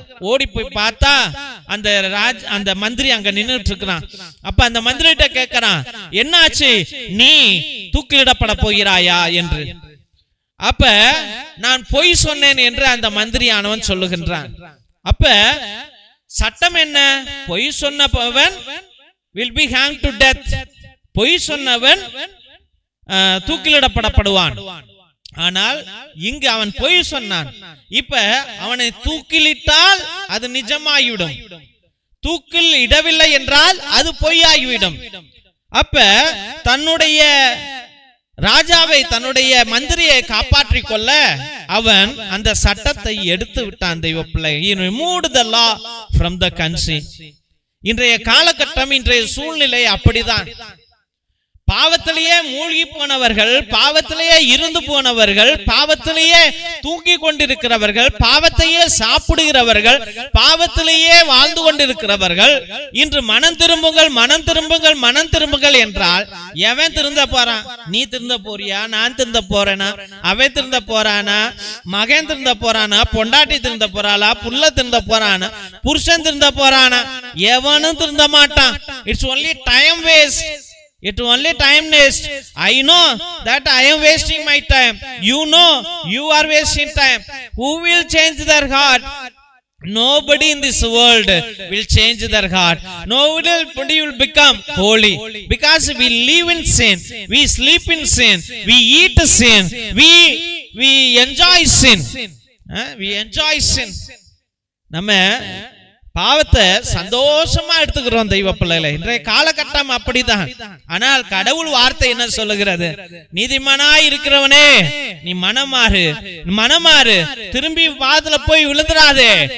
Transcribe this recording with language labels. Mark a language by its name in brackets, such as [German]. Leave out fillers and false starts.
[Tamil] ஓடி போய் பார்த்தா அந்த மந்திரி அங்க நின்றுட்டு இருக்கிறான். அப்ப அந்த மந்திரிட்ட கேட்கிறான், என்னாச்சு, நீ தூக்கிலிடப்பட போகிறாயா என்று. அப்ப நான் பொய் சொன்னேன் என்று அந்த மந்திரியானவன் சொல்லுகின்றான். அப்ப சட்டம் என்ன? பொய் சொன்னவன் [English] will be hanged to death. [Tamil] பொய் சொன்னவன் தூக்கிலிடப்படப்படுவான். ஆனால் இங்கு அவன் பொய் சொன்னான். இப்ப அவனை தூக்கிலிட்டால் அது நிஜமாகிவிடும், தூக்கில் இடவில்லை என்றால் அது பொய்யாகிவிடும். அப்ப தன்னுடைய ராஜாவை, தன்னுடைய மந்திரியை காப்பாற்றிக் கொள்ள அவன் அந்த சட்டத்தை எடுத்து விட்டான். தெய்வ பிள்ளை, [English] he removed the law from the country. [Tamil] இன்றைய காலகட்டம், இன்றைய சூழ்நிலை அப்படிதான். பாவத்திலேயே மூழ்கி போனவர்கள், பாவத்திலேயே இருந்து போனவர்கள், பாவத்திலேயே தூங்கி கொண்டிருக்கிறவர்கள், பாவத்தையே சாப்பிடுகிறவர்கள், பாவத்திலேயே வாழ்ந்து கொண்டிருக்கிறவர்கள் இன்று மனம் திரும்புங்கள், மனம் திரும்புங்கள், மனம் திரும்புங்கள் என்றால் எவன் திருந்த போறான்? நீ திருந்த போறியா? நான் திருந்த போறேனா? அவன் திருந்த போறானா? மகன் திருந்த போறானா? பொண்டாட்டி திருந்த போறாளா? புள்ள திருந்த போறானா? புருஷன் திருந்த போறானா? எவனும் திருந்த மாட்டான். [English] It's only time waste. It only time waste. I know that I am wasting my time. You know you are wasting time. Who will change their heart? Nobody in this world will change their heart. Nobody will become holy, because we live in sin, we sleep in sin, we eat sin, we enjoy sin. We enjoy sin. [Tamil] நம்ம பாவத்தை சந்தோஷமா எடுத்துக்கிறோம் தெய்வ பிள்ளைகளை. இன்றைய காலகட்டம் அப்படிதான். ஆனால் கடவுள் வார்த்தை என்ன சொல்லுகிறது? நீதிமானாய் இருக்கிறவனே, நீ மனமாறு, திரும்பி பாதத்துல போய் விழுந்துடாதே.